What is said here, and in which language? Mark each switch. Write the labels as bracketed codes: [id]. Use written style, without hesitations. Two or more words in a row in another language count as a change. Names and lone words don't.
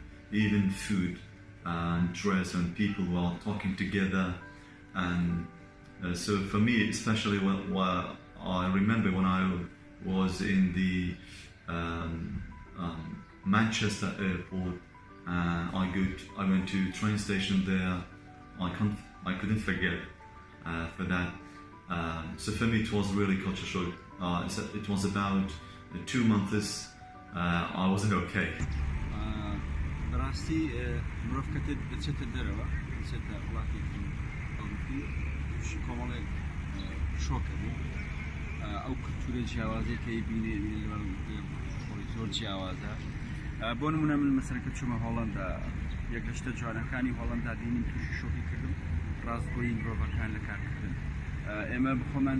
[en] Even food and dress and people were talking together, and so for me, especially when I remember when I was in the Manchester airport, I went to train station there. I couldn't forget for that. So for me, it was really culture shock. It was about 2 months. I wasn't okay. [ckb] براستی مرۆڤ کەتت بچێتە دەرەوە بچێتە وڵاتێکی ئەوروپی تووشی کۆمەڵێک شۆکە بوو ئەو کولتورە جیاوازەی کە بینێ خۆی زۆر جیاوازە بۆ نمونە من مەسەلەن چوومە هۆڵەندا یەک لە شتە جوانەکانی هۆڵەندا دینیم تووشی شۆکی کردم ڕاستگۆیی مرۆڤەکان لە کارکردن ئێمە بخۆمان